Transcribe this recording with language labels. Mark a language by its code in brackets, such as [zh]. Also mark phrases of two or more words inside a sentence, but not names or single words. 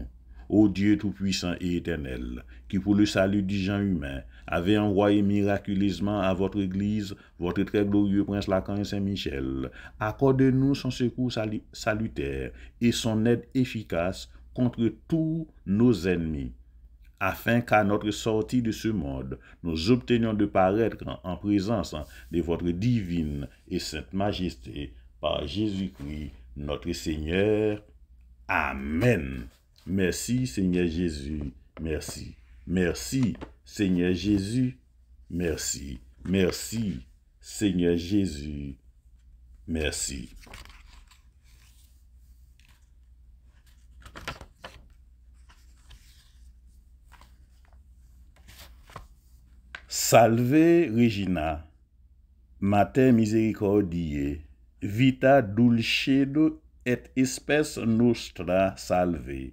[fr] Ô Dieu tout-puissant et éternel, qui pour le salut du genre humain avait envoyé miraculeusement à votre église votre très glorieux prince l'archange Saint-Michel, accorde-nous son secours salutaire et son aide efficace contre tous nos ennemis, afin qu'à notre sortie de ce monde, nous obtenions de paraître en présence de votre divine et sainte majesté par Jésus-Christ, notre Seigneur. Amen. Merci, Seigneur Jésus. Merci. Merci, Seigneur Jésus. Merci. Merci, Seigneur Jésus. Merci. [la] Salve Regina, Mater misericordiae, vita dulcedo et spes nostra salve.